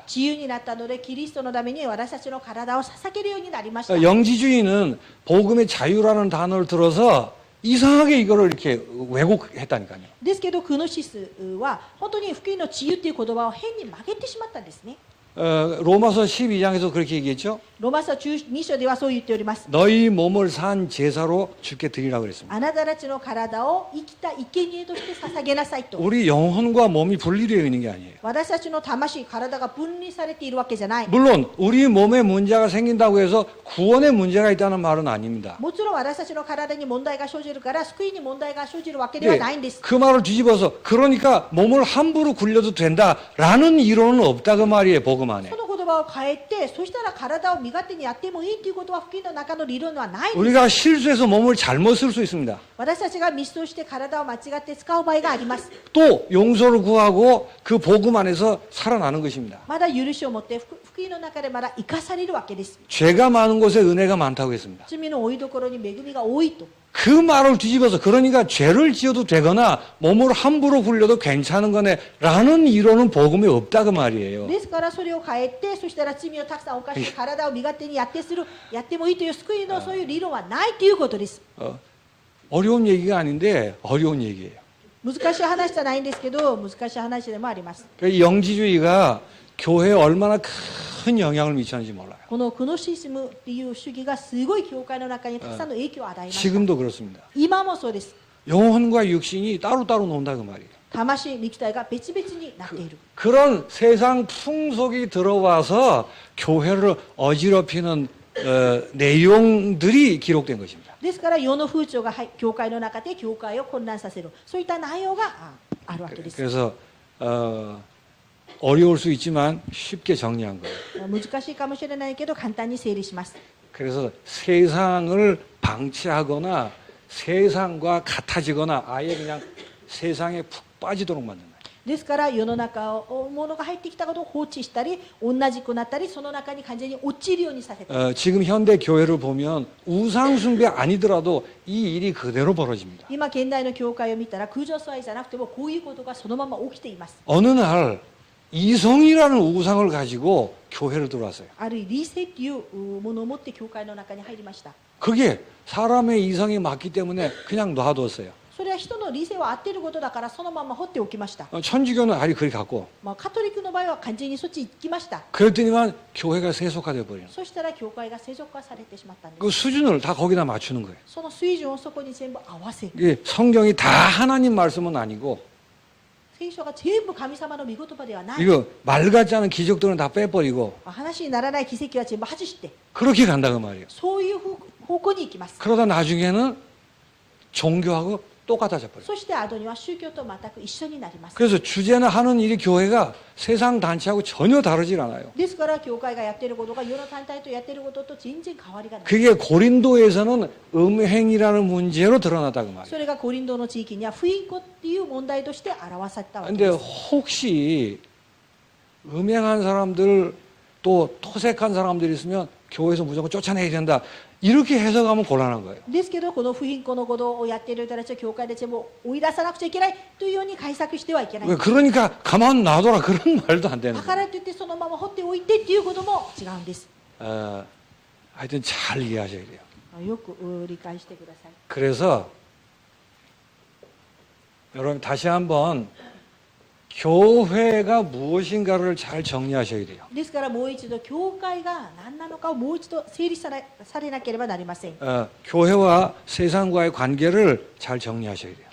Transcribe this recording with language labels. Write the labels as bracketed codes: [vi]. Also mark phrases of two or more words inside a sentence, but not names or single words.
[ja] 自由になったのでキリストのために私たちの体を捧げるようになりました。 [ko] 영지주의는 복음의 자유라는 단어를 들어서 이상하게 이거를 이렇게 왜곡했다니까요. [ja] ですけどクノシスは本当に福音の自由という言葉を変に曲げてしまったんですね。 [ko] 로마서 12장에서 그렇게 얘기했죠. [ja] ロマ書2章ではそう言っております。 [ko] 너희 몸을 산 제사로 주께 드리라고 그랬습니다. [ja] あなたたちの体を生きた生贄として捧げなさいと。 [ko] 우리 영혼과 몸이 분리되어 있는 게 아니에요. [ja] 私たちの魂、体が分離されているわけじゃない。 [ko] 물론 우리 몸에 문제가 생긴다고 해서 구원에 문제가 있다는 말은 아닙니다. [ja] もちろん私たちの体に問題が生じるから救いに問題が生じるわけでは [ko] 네, [ja] ないんです。 [ko] 그 말을 뒤집어서 그러니까 몸을 함부로 굴려도 된다라는 이론은 없다 그 말이에요. 복음 안에. [ja] その言葉を変えて、そしたら体を身勝手にやってもいいということは福音の中の理論はないんです。 [ko] 우리가 실수해서 몸을 잘못 쓸 수 있습니다. [ja] 私たちがミスをして体を間違って使う場合があります。 [ko] 또 용서를 구하고 그 복음 안에서 살아나는 것입니다. [ja] まだ許しを持って福音の中でまだ生かされるわけです。 [ko] 죄가 많은 곳에 은혜가 많다고 했습니다. [ja] 罪の多いところに恵みが多いと。 [ko] 그 말을 뒤집어서 그러니까 죄를 지어도 되거나 몸을 함부로 굴려도 괜찮은 거네 라는 이론은 복음에 없다 그 말이에요. [ja] ですからそれを変えて、そしたら罪をたくさん犯して体を身勝手にやってもいいという救いのそういう理論はないということです。 [ko] 어려운 얘기가 아닌데 어려운 얘기예요. [ja] 難しい話じゃないんですけど、難しい話でもあります。 [ko] 이 영지주의가 교회에 얼마나 큰 영향을 미쳤는지 몰라요. [ja] このクノシスムっていう主義がすごい教会の中にたくさんの影響を与えました。 [ko] 지금도 그렇습니다. [ja] 今もそうです。 [ko] 영혼과 육신이 따로따로 논다 그 말이에요. [ja] 魂、肉体が別々になっている。 [ko] 그런 세상 풍속이 들어와서 교회를 어지럽히는 내용들이 기록된 것입니다. [ja] ですから世の風潮が教会の中で教会を混乱させる、そういった内容があるわけです。 [ko] 그래서 어려울 수 있지만 쉽게 정리한 거예요. [ja] 難しいかもしれないけど簡単に整理します。 [ko] 그래서 세상을 방치하거나 세상과 같아지거나 아예 그냥 세상에 푹 빠지도록 만든다. [ja] ですから世の中を物が入ってきたことを放置したり同じくなったりその中に完全に落ちるようにさせた。 [ko] 지금 현대 교회를 보면 우상 숭배 아니더라도 이 일이 그대로 벌어집니다. [ja] 今現代の教会を見たら空上祭じゃなくてもこういうことがそのまま起きています。 [ko] 어느 날 이성이라는 우상을 가지고 교회를 들어왔어요. [ja] ある理性というものを持って教会の中に入りました。 [ko] 그게 사람의 이성이 맞기 때문에 그냥 놔뒀어요. [ja] それは人の理性は合っていることだからそのまま放っておきました。 [ko] 천주교는 아예 그리 갔고 [ja] カトリックの場合は完全にそっち行きました。 [ko] 그랬더니만 교회가 세속화돼 버려요. [ja] そしたら教会が世俗化されてしまったんです。 [ko] 그 수준을 다 거기다 맞추는 거예요. [ja] その水準をそこに全部合わせる。 [ko] 이게 성경이 다 하나님 말씀은 아니고 [ja] 聖書が全部神様の御言葉ではない。 [ko] 이거 말 같지 않은 기적들은 다 빼버리고 [ja] 話にならない奇跡は全部外して、 [ko] 그렇게 간다 그 말이에요. [ja] そういう方向に行きます。 [ko] 그러다 나중에는 종교하고 똑같아져 버려요. [ja] そして後には宗教と全く一緒になります。 [ko] 그래서 주제나 하는 일이 교회가 세상 단체하고 전혀 다르질 않아요. [ja] ですから教会がやっていることが世の単体とやっていることと全然変わりがない。 [ko] 그게 고린도에서는 음행이라는 문제로 드러났다 그 말이에요. [ja] それがコリントの地域には不淫行っていう問題として表されたわけ [ko] 근데 [ja] です。 [ko] 혹시 음행한 사람들 또 토색한 사람들이 있으면 교회에서 무조건 쫓아내야 된다. 이렇게 해석하면 곤란한 거예요. [ja] ですけどこの不貧困のことをやっている人たちは教会で全部追い出さなくちゃいけないというように解釈してはいけない。 [ko] 그러니까 가만 놔둬라 그런 말도 안 되는 [ja] だか [ko] 거예요. [ja] らといってそのまま放っておいてっていうことも違うんです。 [ko] 하여튼 잘 이해하셔야 돼요. [ja] よく理解してください。 [ko] 그래서 여러분 다시 한번 교회가 무엇인가를 잘 정리하셔야 돼요. [ja] ですからもう一度教会が何なのかをもう一度整理されなければなりません。 [ko] 교회와 세상과의 관계를 잘 정리하셔야 돼요.